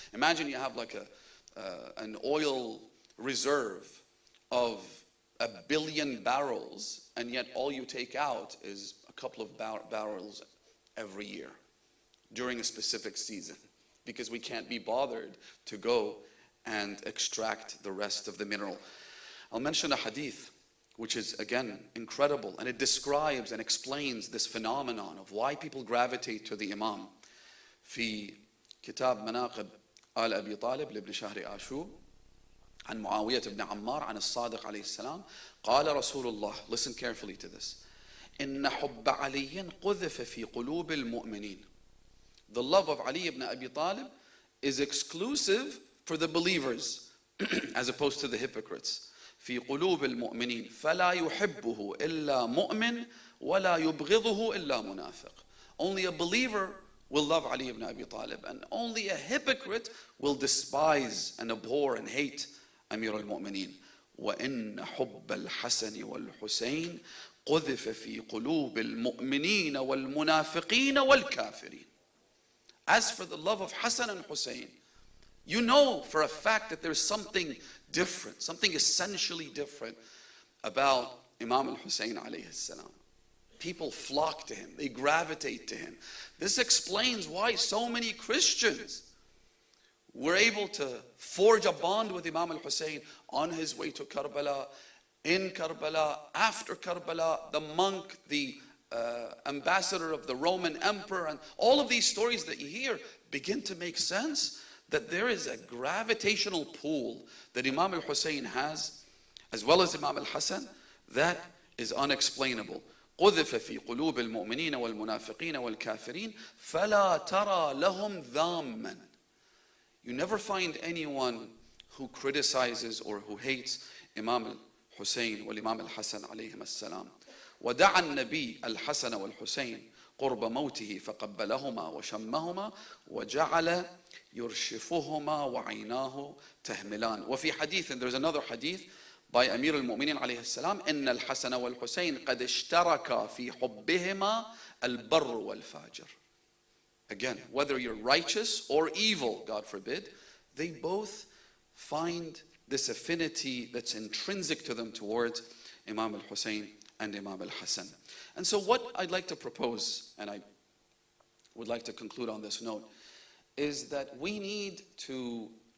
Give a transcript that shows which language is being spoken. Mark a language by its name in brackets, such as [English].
[English] Imagine you have like an oil reserve of 1 billion barrels, and yet all you take out is a couple of barrels every year during a specific season, because we can't be bothered to go and extract the rest of the mineral. I'll mention a hadith which is again incredible, and it describes and explains this phenomenon of why people gravitate to the Imam. [Arabic] في كتاب مناقب آل أبي طالب لابن شهر آشور عن معاوية بن عمار عن الصادق عليه السلام قال رسول الله, [English] listen carefully to this, [Arabic] إن حب علي قذف في قلوب المؤمنين. [English] The love of Ali ibn Abi Talib is exclusive for the believers as opposed to the hypocrites. [Arabic] في قلوب المؤمنين فلا يحبه إلا مؤمن ولا يبغضه إلا منافق. [English] Only a believer will love Ali ibn Abi Talib, and only a hypocrite will despise and abhor and hate Amir al-Mu'mineen. [Arabic] وإن حب الحسن والحسين قذف في قلوب المؤمنين والمنافقين والكافرين. [English] As for the love of Hassan and Hussein, you know for a fact that there's something different, something essentially different about Imam al-Hussein alayhi salam. People flock to him, they gravitate to him. This explains why so many Christians were able to forge a bond with Imam al-Hussein on his way to Karbala, in Karbala, after Karbala, the monk, the ambassador of the Roman emperor, and all of these stories that you hear begin to make sense, that there is a gravitational pull that Imam al-Hussein has, as well as Imam al-Hassan, that is unexplainable. [Arabic] قذف في قلوب المؤمنين والمنافقين والكافرين فلا ترى لهم ذاما. [English] You never find anyone who criticizes or who hates Imam al-Hussein wal-Imam al-Hassan alayhim as-salam. [Arabic] ودعا النبي الحسن والحسين قرب موته فقبلهما وشمهما وجعل يرشفهما وعيناه تهملان. وفي حديث, [English] and there's another hadith by Amir al-Mu'minin alayhi [Arabic] السلام, إن الحسن والحسين قد اشتركا في حبهما البر والفاجر. [English] Again, whether you're righteous or evil, God forbid, they both find this affinity that's intrinsic to them towards Imam al-Hussein and Imam al-Hassan. And so what I'd like to propose, and I would like to conclude on this note, is that we need to